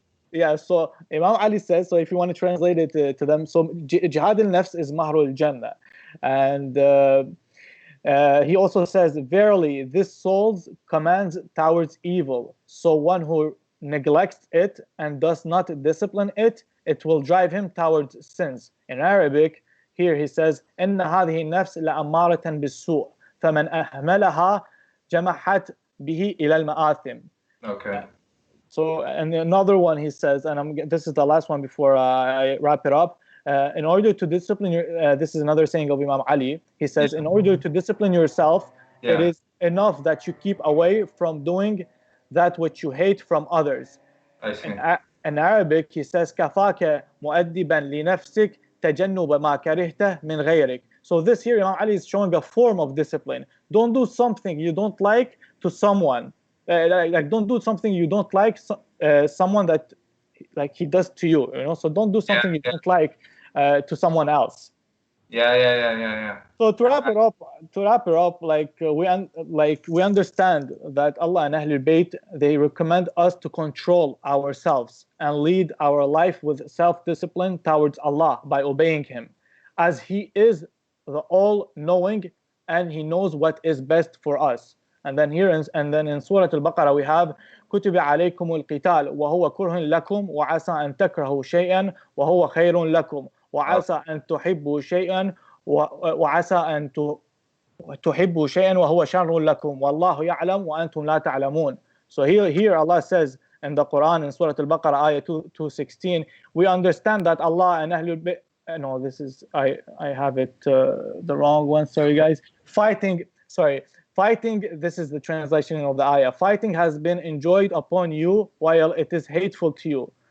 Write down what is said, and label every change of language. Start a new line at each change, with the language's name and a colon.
English: Yeah, so Imam Ali says, so if you want to translate it to them, so jihad al-nafs is mahrul jannah. And he also says, "Verily, this soul's commands towards evil. So one who neglects it and does not discipline it, it will drive him towards sins." In Arabic, here he says,
Arabic: "إن هذه النفس لأمارة بالسوء فمن أهملها جمحت به إلى المآثم."
English: Okay. So, and another one he says, and this is the last one before I wrap it up. In order to discipline this is another saying of Imam Ali. He says, in order to discipline yourself, it is enough that you keep away from doing that which you hate from others. I see. In Arabic, he says,
Arabic: كفاك مؤدبا لنفسك تجنب ما كرهته من غيرك.
English: So this here, Imam Ali is showing a form of discipline. Don't do something you don't like to someone. Don't do something you don't like someone that he does to you. So don't do something you don't like to someone else. So to wrap it up, we understand that Allah and Ahlul Bayt, they recommend us to control ourselves and lead our life with self-discipline towards Allah by obeying Him, as He is the all-knowing and He knows what is best for us. And then in Surah Al-Baqarah we have
Arabic: كتب عليكم القتال وهو كره لكم وعسى أن تكرهوا شيئا وهو خير لكم وعسى أن تحبوا شيئا وعسى أن تحبوا شيئا وهو شر لكم والله يعلم وأنتم لا تعلمون.
English: So here Allah says in the Quran, in Surah Al-Baqarah ayah 216, we understand that Allah and Ahlul Bayt, no, this is I have it the wrong one, sorry guys. Fighting, this is the translation of the ayah. Fighting has been enjoyed upon you while it is hateful to you.